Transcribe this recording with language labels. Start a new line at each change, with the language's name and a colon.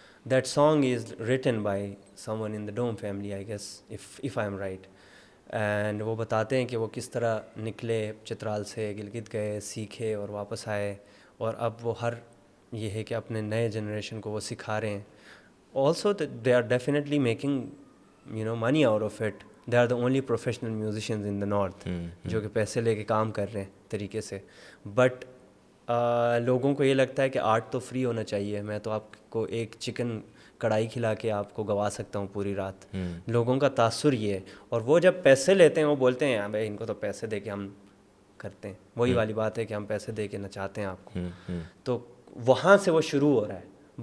English: That song is written by someone in the Dom family I guess if I'm right.
Urdu: And وہ بتاتے ہیں کہ وہ کس طرح نکلے چترال سے, گلگت گئے, سیکھے اور واپس آئے. اور اب وہ ہر یہ ہے کہ اپنے نئے جنریشن کو وہ سکھا رہے ہیں.
English: Also they are definitely making money out of it. They are the only professional musicians in the north
Urdu: جو کہ پیسے لے کے کام کر رہے ہیں طریقے سے. بٹ لوگوں کو یہ لگتا ہے کہ آرٹ تو فری ہونا چاہیے. میں تو آپ کو ایک چکن کڑھائی کھلا کے آپ کو گوا سکتا ہوں پوری رات. لوگوں کا تاثر یہ ہے. اور وہ جب پیسے لیتے ہیں وہ بولتے ہیں بھائی ان کو تو پیسے دے کے ہم کرتے ہیں. وہی والی بات ہے کہ ہم پیسے دے کے نچاتے ہیں آپ کو. تو وہاں سے وہ شروع ہو رہا ہے.